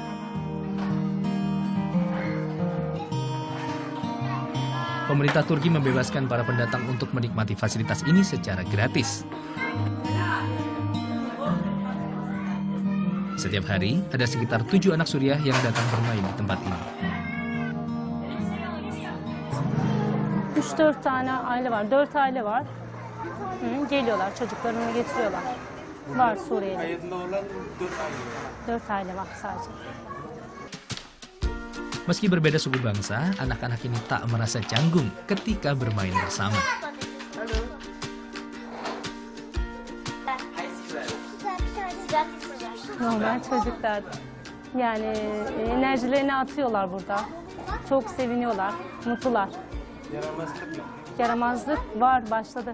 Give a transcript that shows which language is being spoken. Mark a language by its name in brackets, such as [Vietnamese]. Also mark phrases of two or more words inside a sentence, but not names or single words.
[Indonesian] Pemerintah Turki membebaskan para pendatang untuk menikmati fasilitas ini secara gratis. Setiap hari, ada sekitar 7 anak Suriah yang datang bermain di tempat ini. [Turkish] 3-4 tane aile var, 4 aile var. Geliyorlar, çocuklarını getiriyorlar. Var Suriyeli. 4 aile var sadece. [Indonesian] Meski berbeda suku bangsa, anak-anak ini tak merasa canggung ketika bermain bersama. [Turkish] Normal çocuklar. Yani enerjilerini atıyorlar burada. Çok seviniyorlar, mutlular. Yaramazlık var, başladı.